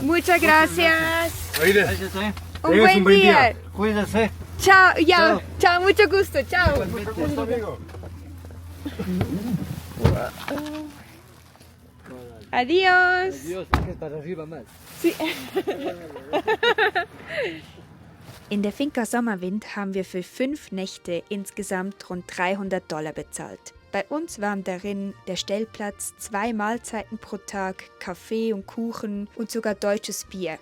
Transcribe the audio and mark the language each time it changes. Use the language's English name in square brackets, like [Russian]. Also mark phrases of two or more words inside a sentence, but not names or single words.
[Spanish] Muchas gracias. Oíste, gracias, Un Tengas buen un buen día. día. Cuídense. Chao, ya. Chao. Chao, mucho gusto. Chao. Adiós. Dios, que para arriba más. Sí. [German] In der Finca Sommerwind haben wir für 5 Nächte insgesamt rund $300 bezahlt. Bei uns waren darin der Stellplatz, 2 Mahlzeiten pro Tag, Kaffee und Kuchen und sogar deutsches Bier.